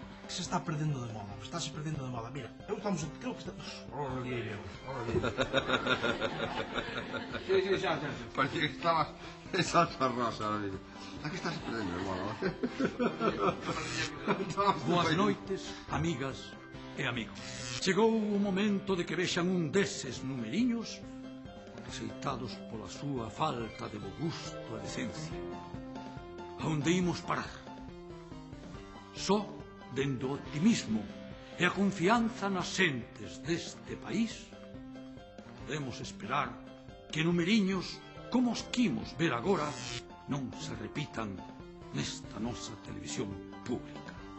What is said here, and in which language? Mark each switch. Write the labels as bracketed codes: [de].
[gl] Se está perdendo de moda, estáse perdendo de moda. Mira, eu creo que está... Sí, xa. [es] Parecía que estabas en salsa rosa ahora mismo. [gl] Aquí estás perdendo de moda. Boas noites, amigas e amigos. Chegou o momento de que vexan un deses numeriños aceitados pola súa falta de bo gusto e decencia. A onde imos parar? Só dende o optimismo e a confianza nas xentes deste país podemos esperar que numeriños como os que imos ver agora non se repitan nesta nosa televisión pública.